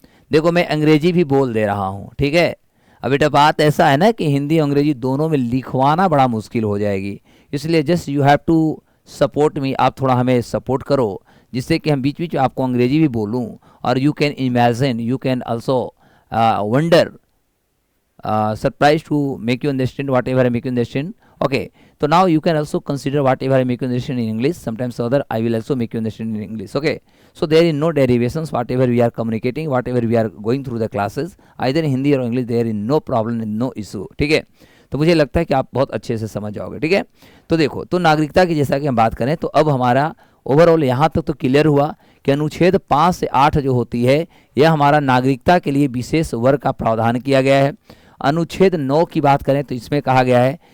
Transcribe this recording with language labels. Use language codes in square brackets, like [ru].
[hi] देखो मैं अंग्रेजी भी बोल दे रहा हूँ, ठीक है। अब बेटा बात ऐसा है ना कि हिंदी अंग्रेजी दोनों में लिखवाना बड़ा मुश्किल हो जाएगी, इसलिए [en] just you have to support me, [hi] आप थोड़ा हमें सपोर्ट करो जिससे कि हम बीच बीच आपको अंग्रेजी भी बोलूँ, और [en] you can imagine, you can also wonder, surprised to make you understand [hi] whatever I make you understand। [en] Okay, so now you can also consider whatever I make you understand in English, sometimes other I will also make you understand in English। Okay, so there is no derivations, whatever we are communicating, whatever we are going through the classes, either in Hindi or English, there is no problem and no issue। [hi] ठीक है, तो मुझे लगता है कि आप बहुत अच्छे से समझ जाओगे। ठीक है, तो देखो, तो नागरिकता की जैसा कि हम बात करें तो अब हमारा ओवरऑल यहाँ तक तो क्लियर हुआ कि अनुच्छेद 5 से 8 जो होती है यह हमारा नागरिकता के लिए विशेष वर्ग का प्रावधान किया गया है। अनुच्छेद 9 की बात करें तो इसमें कहा गया है